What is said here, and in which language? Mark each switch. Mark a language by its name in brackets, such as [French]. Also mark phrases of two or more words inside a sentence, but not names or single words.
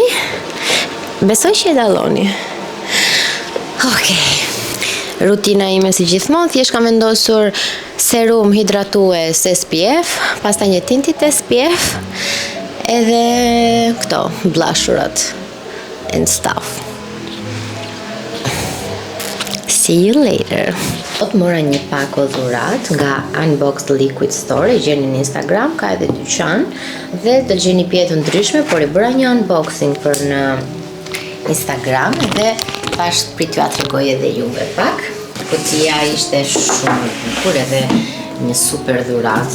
[Albanian] Besoj që e dalloni. Okej. Rutina ime si gjithmonë, thjesht kam vendosur serum hidratues SPF, pastaj një tintit SPF, edhe këto blusherat [English] and stuff. See you later. [Albanian] Sot mora një pako dhurat nga Unboxed Liquid Store, e gjeni në Instagram, ka edhe dyqan, dhe do gjeni pjetë ndryshme, por e bëra një unboxing për në Instagram, dhe pash prit t'ju tregoj edhe juve pak. Kutia ishte shumë bukur edhe një super dhurat.